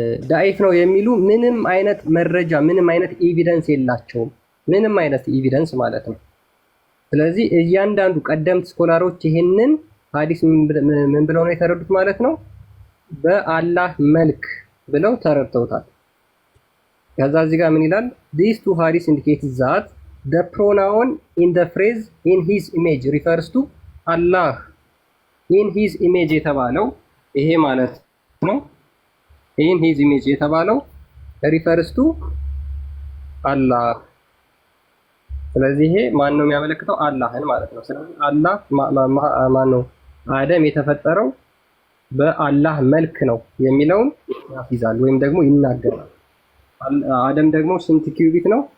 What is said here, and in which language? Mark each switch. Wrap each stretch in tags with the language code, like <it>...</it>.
<am>ዳኢፍ ነው የሚሉ ምንም አይነት መረጃ ምንም አይነት ኤቪደንስ የላቸውም። ምንም አይነት ኤቪደንስ ማለት ነው። ስለዚህ እያንዳንዱ ቀደምት ስኮላሮች ይሄንን ሐዲስ ምን ብለው ነው የተረዱት ማለት ነው? በአላህ መልክ ብለው ተረድተውታል። ከዛ እዚህ ጋር ምን ይላል?</am> <en>these two hadiths indicate that the pronoun in the phrase in his image refers to Allah. in his image</en> <am>የተባለው ይሄ ማለት ነው። in his image የተባለው</am> <en>refers to Allah።</en> <am>ስለዚህ ይሄ ማን ነው የሚያመለክተው? አላህን ማለት ነው። ስለዚህ አላህ ማን ነው? አደም የተፈጠረው በአላህ መልክ ነው የሚለውን ያፊዛል ወይም ደግሞ ይናገራል። አደም ደግሞ ስንት ኪዩቢት ነው?</am>